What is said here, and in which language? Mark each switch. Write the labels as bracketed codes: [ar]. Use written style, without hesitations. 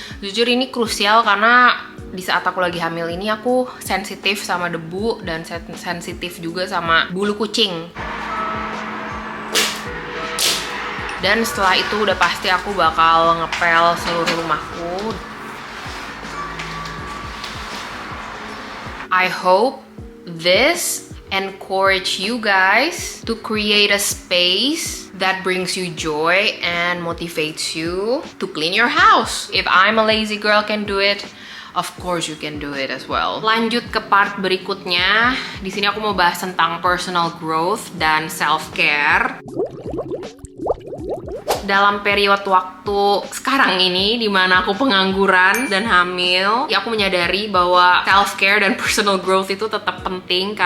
[id] Jujur ini krusial karena di saat aku lagi hamil ini aku sensitif sama debu dan sensitif juga sama bulu kucing. Dan setelah itu udah pasti aku bakal ngepel seluruh rumahku. [en] I hope this encourage you guys to create a space that brings you joy and motivates you to clean your house. If I'm a lazy girl can do it, of course you can do it as well. [id] Lanjut ke part berikutnya. Di sini aku mau bahas tentang personal growth dan self-care. Dalam periode waktu sekarang ini dimana aku pengangguran dan hamil, ya aku menyadari bahwa self-care dan personal growth itu tetap penting.